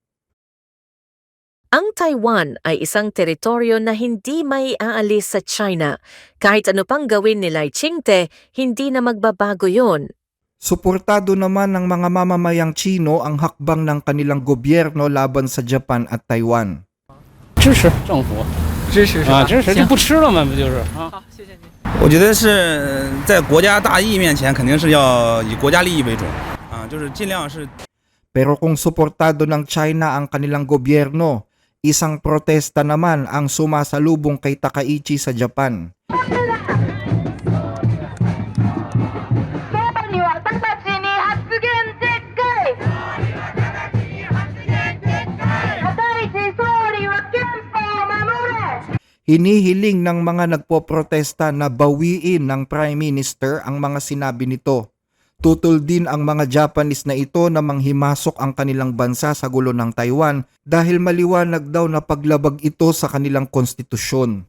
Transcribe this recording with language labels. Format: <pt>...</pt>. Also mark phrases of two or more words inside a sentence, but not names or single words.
<tl>Ang Taiwan ay isang teritoryo na hindi may aalis sa China. Kahit ano pang gawin ni Lai Ching-te, hindi na magbabago yon. Suportado naman ng mga mamamayang Chino ang hakbang ng kanilang gobyerno laban sa Japan at Taiwan.</tl> <zh>支持政府，支持是吧？支持就不吃了嘛，不就是啊？好，谢谢您。我觉得是在国家大义面前，肯定是要以国家利益为主啊，就是尽量是</zh> <tl>Pero kung suportado ng China ang kanilang gobyerno, isang protesta naman ang sumasalubong kay Takaichi sa Japan.</tl> <ja>総理は直ちに発言撤回高市総理は憲法を守れ</ja> <tl>Hinihiling ng mga nagpoprotesta na bawiin ng</tl> <en>Prime Minister</en> <tl>ang mga sinabi nito. Tutol din ang mga Japanese na ito na manghimasok ang kanilang bansa sa gulo ng Taiwan dahil maliwanag daw na paglabag ito sa kanilang konstitusyon.</tl>